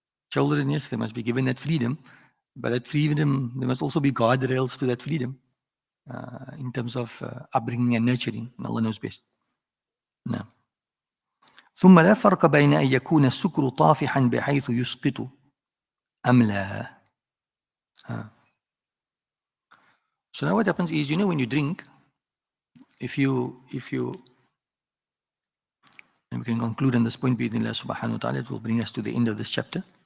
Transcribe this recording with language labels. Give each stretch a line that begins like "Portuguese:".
English: Children, yes, they must be given that freedom, but that freedom, there must also be guardrails to that freedom in terms of upbringing and nurturing, and Allah knows best. No.
Arabic: ثم لا فرق بين أن يكون السكر طافحا بحيث يسقط أم لا.
English: So now what happens is, when you drink, if you and we can conclude on this point, bi'idhnillah subhanahu wa ta'ala, it will bring us to the end of this chapter.